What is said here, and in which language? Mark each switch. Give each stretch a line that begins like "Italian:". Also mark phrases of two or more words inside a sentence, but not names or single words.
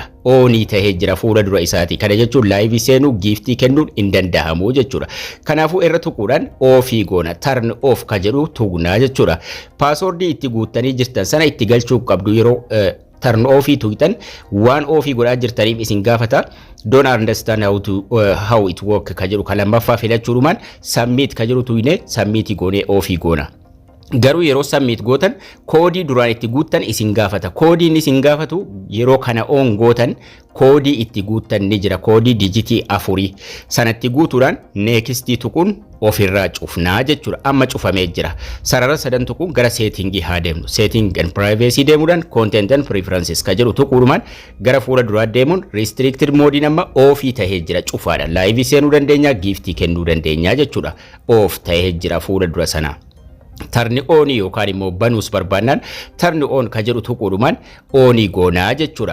Oromo: Oonii tahee jira fuula dura isaati. Kana jechuun live seenuu giftii kennuun hin danda'amu jechuudha. Kanaafuu irra tuquudhaan ofii goona
English: turn off
Oromo: kan jedhu tuqnaa jechuudha. Password itti guuttanii jirtan sana itti galchuu qabdu yeroo
English: turn off
Oromo: tuqxan waan ofii godhaa jirtaniif isin gaafata.
English: Don't understand how it work
Oromo: kan jedhu kan lammaffaa filachuudhumaan submit kan jedhu tuqnee submit goonee ofii goona. Garuu yeroo submit gootan koodii duraan itti guuttan isin gaafata. Koodiin isin gaafatu yeroo kana on gootan koodii itti guuttan ni jira. Koodii dijitii 4 sanatti guutuudhaan next tuquun ofirraa cufnaa jechuudha. Amma cufamee jira. Sarara sadan tuquun gara settingii haa deemnu.
English: Setting and privacy
Oromo: deemuudhaan
English: content and preferences
Oromo: kan jedhu tuquudhumaan gara fuula duraa deemuun
English: restricted mode
Oromo: amma ofii tahee jira. Cufaadha. Live seenuu dandeenya, giftii kennuu dandeenya jechuudha. Off tahee jira fuula dura sana.
English: Turn on
Oromo: yookaan immoo banuus barbaannaan
English: turn on
Oromo: kan jedhu tuquudhumaan on goonaa jechuudha.